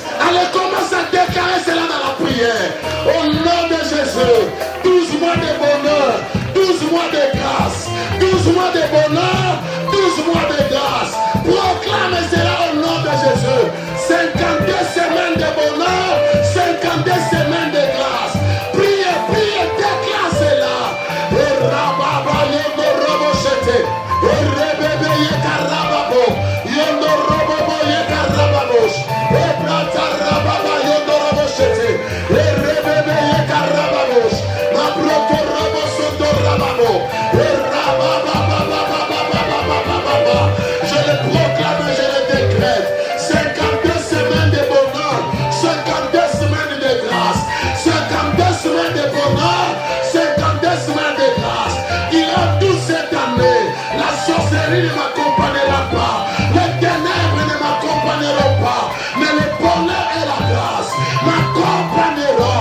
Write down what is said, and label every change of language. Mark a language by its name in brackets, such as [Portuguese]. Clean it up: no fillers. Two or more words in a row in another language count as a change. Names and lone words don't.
[French] Allez, commence à déclarer cela dans la prière. Au nom de Jésus, 12 mois de bonheur, 12 mois de grâce, 12 mois de bonheur, 12 mois de grâce. Proclame cela au nom de Jésus. 52 semaines de bonheur, 52 semaines de grâce. Priez, priez, déclare cela. Et rababa yondo robo shete. Et rebebe yekarababo. Yondo robo yekarababos. Et brata rababa yondo robo shete. Et rebebe yekarababos. Ma broto robo sondo rababo. Et rababa bababababababababa. Je le proclame, je le décrète. 52 semaines de bonheur, 52 semaines de grâce, 52 semaines de bonheur, 52 semaines nuit ne m'accompagnera pas, les ténèbres ne m'accompagneront pas, mais le bonheur et la grâce m'accompagneront.